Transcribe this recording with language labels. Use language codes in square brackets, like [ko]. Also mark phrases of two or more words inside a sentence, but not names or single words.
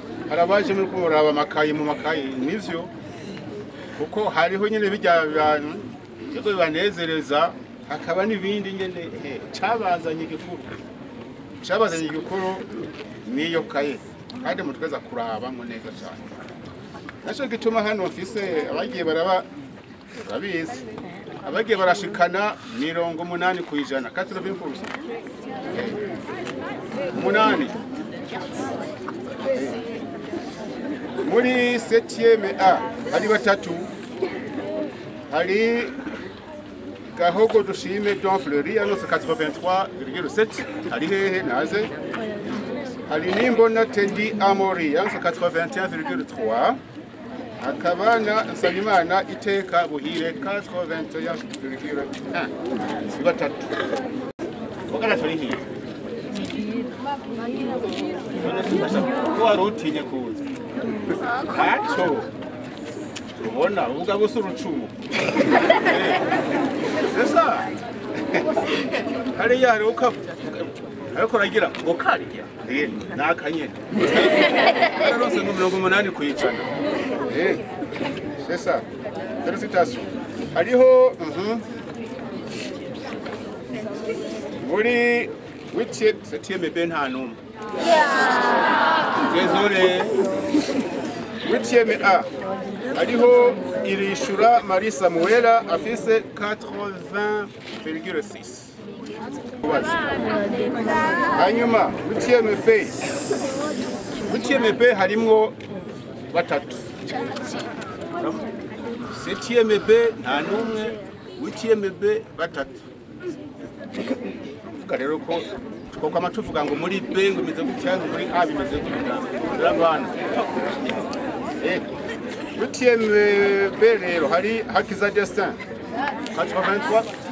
[rn] Hari abaje muri kumuraba amakaye mu makaye, nivyo. Kuko hariho nyene bijya abantu, ibyo bibanezereza, hakaba n'ibindi nyene, eh, cabazanye igikuru. Cabazanye igikuru niyo kaye. Kandi mutweza kuraba ngo neza cyane. Naco gituma hano mfise abagiye baraba, urabizi. Abagiye barashikana mirongo umunani ku ijana, [fr] quatre-vingts pour cent. [rn] Umunani. Muri septième A, hari batatu. [fr] Hari Gahogo Dushime Don Fleury, ano c'est quatre-vingt-trois virgule sept. [rn] Hari hehe naze? [fr] Hari Nimbona Teddy Amori, ano c'est quatre-vingt-un virgule trois. [rn] Hakaba na Nsabimana Iteka Buhire, [fr] quatre-vingt-un virgule un. [rn] Ni batatu. Bagana turi hiya. Ko wari utinye kuza. Ntacyo. Ubona, uvuga gusa urucumu. Esa. Hariya hari uka-, ariko uragira ngo karya. Eh, ni akanyene. Yararose ngo mirongo umunani ku ijana. [fr] Eh, c'est ça. Félicitations. [rn] Hariho, mhm. Muri huitième, septième B nta n'umwe. [fr] Désolé. Huitième A. [rn] Hariho Irishura Marie Samuela afise [fr] quatre-vingts virgule six. [rn] Hanyuma, huitième B. Huitième B harimwo batatu. Septième B nta n'umwe, huitième B batatu. Tuvuga rero ko twokwama tuvuga ngo muri B ngo imeze gutya, ngo muri A bimeze gutya. Urabana. Eh, huitième B rero hari Hakiza Destin. [fr] Quatre-vingt-trois.